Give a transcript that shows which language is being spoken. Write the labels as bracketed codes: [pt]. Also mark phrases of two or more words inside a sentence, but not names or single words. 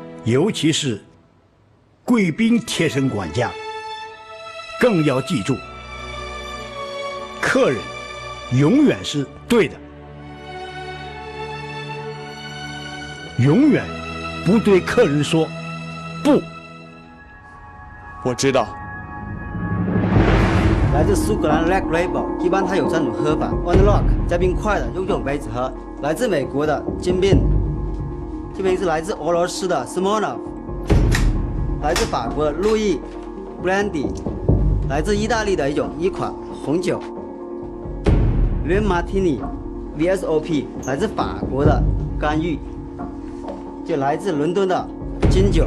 [zh] 尤其是貴賓貼身管家，更要記住，客人永遠是對的，永遠不對客人說不。我知道。來自蘇格蘭 Red Label，一般它有3種喝法 ： [en] One Rock [zh] 加冰塊的，用这种杯子喝；來自美國的 Jim Beam， 这瓶是來自俄羅斯的 Smirnoff， 來自法國的路易 Brandy， 來自意大利的一款紅酒 Red Martini VSOP， 來自法國的干預，就來自倫敦的金酒。